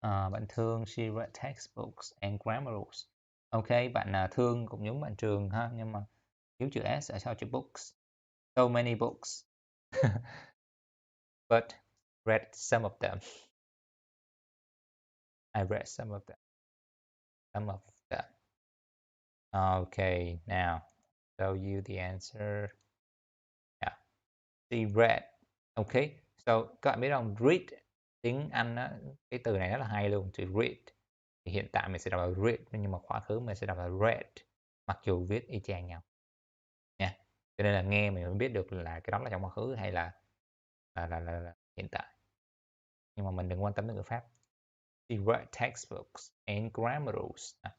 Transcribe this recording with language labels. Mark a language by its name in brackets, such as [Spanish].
[English] Bạn Thương, she read textbooks and grammar rules. [Vietnamese] Ok, bạn Thương cũng giống bạn Trường ha, nhưng mà thiếu chữ S ở sau chữ books. [English] So many books. But read some of them. I read some of them. Some of them. Okay, now show you the answer. Yeah. She read. Okay, so [Vietnamese] các bạn biết không? Read tiếng Anh á, cái từ này rất là hay luôn, từ read. Thì hiện tại mình sẽ đọc là read, nhưng mà quá khứ mình sẽ đọc là read, mặc dù viết y chang nhau nha. Cho nên là nghe mình mới biết được là cái đó là trong quá khứ hay là hiện tại. Nhưng mà mình đừng quan tâm đến ngữ pháp. [English] She read textbooks and grammar rules.